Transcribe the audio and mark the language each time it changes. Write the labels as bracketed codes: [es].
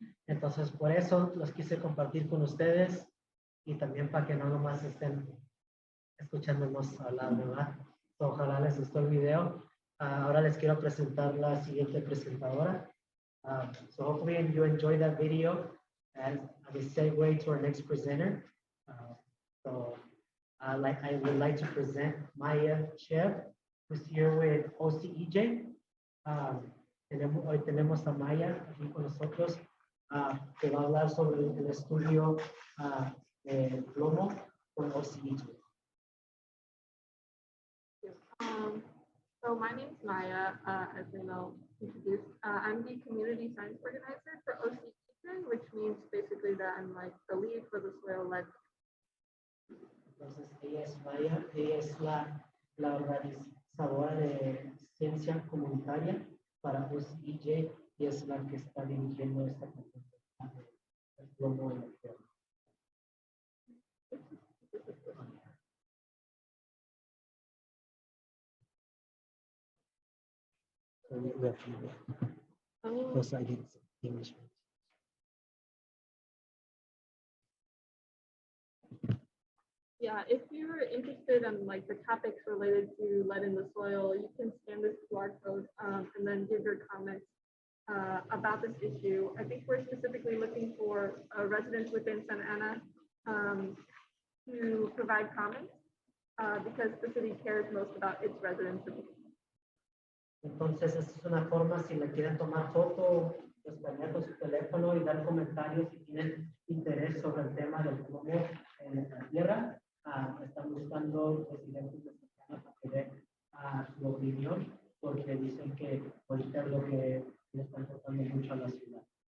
[es] Entonces, por eso los quise compartir con ustedes y también para que no nomás estén escuchándonos hablar, ¿verdad? So, ojalá les gustó el video. Ahora les quiero presentar la siguiente presentadora. [en] So hopefully you enjoyed that video as a segue to our next presenter. I would like to present Maya Cheav, who's here with OCEJ. [es] Hoy tenemos a Maya aquí con nosotros que va a hablar sobre el estudio de plomo con OCEJ. [en] So my name is Maya, as I know introduced. I'm the community science organizer for OCEJ, which means basically that I'm like the lead for the soil lead. [es] Entonces ella es Maya, ella es la organizadora de ciencia comunitaria para OCEJ y es la que está dirigiendo esta conferencia del plomo en la tierra. [en] Because I did English. Yeah, if you're interested in like the topics related to lead in the soil, you can scan this QR code and then give your comments about this issue. I think we're specifically looking for residents within Santa Ana to provide comments because the city cares most about its residents. [es] Entonces, esta es una forma, si le quieren tomar foto, pues poner con su teléfono y dar comentarios si tienen interés sobre el tema del plomo en la tierra. Están buscando residentes de Santa Ana para que den su opinión, porque dicen que ahorita es lo que le está importando mucho a la ciudad.